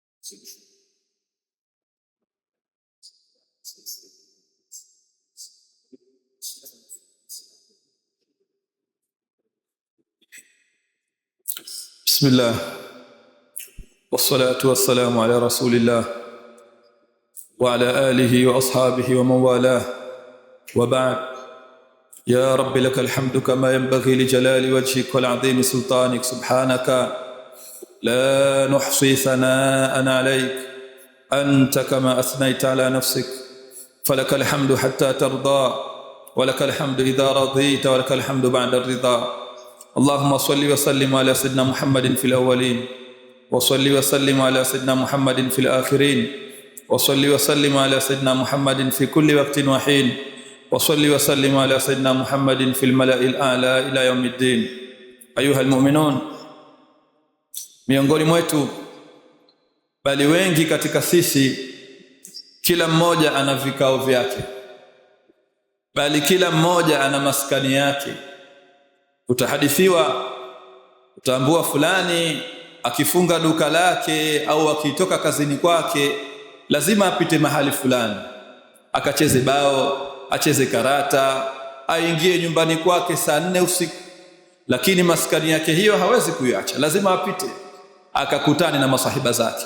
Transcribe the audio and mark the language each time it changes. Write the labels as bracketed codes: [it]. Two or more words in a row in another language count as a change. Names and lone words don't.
[ar] بسم الله والصلاة والسلام على رسول الله وعلى آله وأصحابه ومن والاه وبعد. يا رب لك الحمد كما ينبغي لجلال وجهك وعظيم سلطانك، سبحانك لا نحصي ثناء عليك أنت كما أثنيت على نفسك، فلك الحمد حتى ترضى ولك الحمد إذا رضيت ولك الحمد بعد الرضا. اللهم صل وسلم على سيدنا محمد في الأولين، وصل وسلم على سيدنا محمد في الآخرين، وصل وسلم على سيدنا محمد في كل وقت وحين، وصل وسلم على سيدنا محمد في الملأ الأعلى إلى يوم الدين. أيها المؤمنون, [sw] miongoni mwetu bali wengi katika sisi, kila mmoja ana vikao vyake, bali kila mmoja ana maskani yake. Utahadithiwa, utaambua fulani akifunga duka lake au akitoka kazini kwake lazima apite mahali fulani, akacheze bao, acheze karata, aingie nyumbani kwake saa 4 usiku, lakini maskani yake hiyo hawezi kuiacha, lazima apite akakutane na masahiba zake.